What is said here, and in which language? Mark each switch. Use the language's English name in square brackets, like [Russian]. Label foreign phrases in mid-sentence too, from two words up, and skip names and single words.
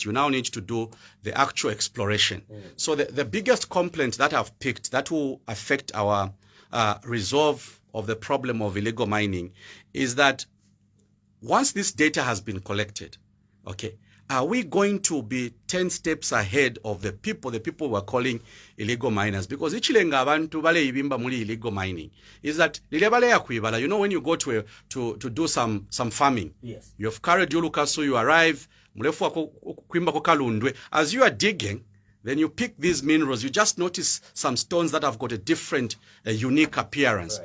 [English] You now need to do the actual exploration. So the biggest complaint that I've picked that will affect our resolve of the problem of illegal mining is that once this data has been collected, okay, are we going to be 10 steps ahead of the people we're calling illegal miners? Because [Bemba] ichilenga abantu bale ibimba muli [English] illegal mining is that you know, when you go to do some farming, yes, you have carried your lukaso, you arrive, as you are digging, then you pick these minerals, you just notice some stones that have got a different, unique appearance.